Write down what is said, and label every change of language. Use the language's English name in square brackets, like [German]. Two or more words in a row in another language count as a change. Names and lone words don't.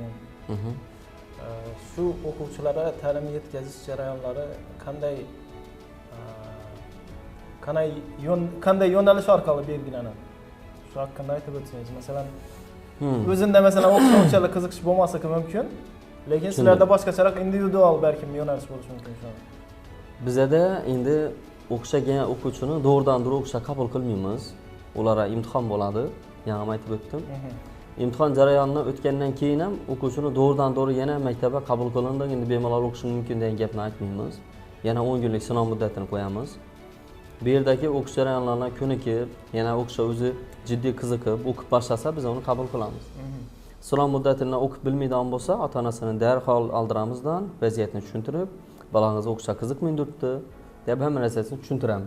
[Uzbek] Shu o'quvchilarga ta'lim yetkazish jarayonlari qanday yo'nalish orqali belgilanadi? Shu haqida aytib o'tsangiz, masalan, o'zimda masalan o'quvchilar qiziqish bo'lmasa mumkin, lekin sizlarda boshqacharoq individual balkim yo'nalish bo'lishi mumkin shu. Bizda endi o'xshagan o'quvchini doğrudan-doğru o'qishga qabul qilmaymiz. Ularga imtihon bo'ladi. Yana aytib o'tdim. İmtihon jarayonini o'tgandan keyin ham o'quvchini doğrudan-doğru yana maktabga qabul qilindi, endi bemalol o'qishi mumkin degan gapni aytmaymiz. Yana 10 kunlik sinov muddatini qo'yamiz. Bu yerdagi o'qish jarayonlaridan ko'nikib, yana o'qishga o'zi jiddiy qiziqib, o'qib boshlasa biz uni qabul qilamiz. Sinov muddatini o'qib bilmaydigan bo'lsa, ota-onasini darhol oldiramizdan vaziyatni tushuntirib, balangiz o'qishga qiziqmay turibdi deb hamma narsasini tushuntiramiz.